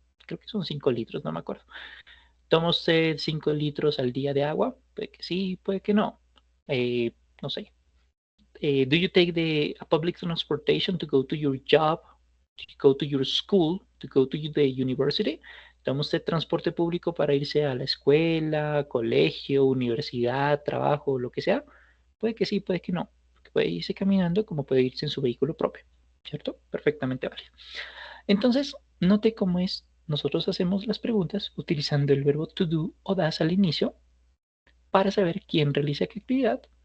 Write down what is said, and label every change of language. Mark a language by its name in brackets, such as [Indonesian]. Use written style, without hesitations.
[Spanish] Creo que son 5 litros, no me acuerdo. ¿Toma usted 5 litros al día de agua? Puede que sí, puede que no. No sé. [English] Do you take the public transportation to go to your job, to go to your school, to go to the university? [Spanish] ¿Toma usted transporte público para irse a la escuela, colegio, universidad, trabajo, lo que sea? Puede que sí, puede que no. Puede irse caminando como puede irse en su vehículo propio, ¿cierto? Perfectamente válido. Entonces, note cómo es. Nosotros hacemos las preguntas utilizando el verbo to do o das al inicio para saber quién realiza qué actividad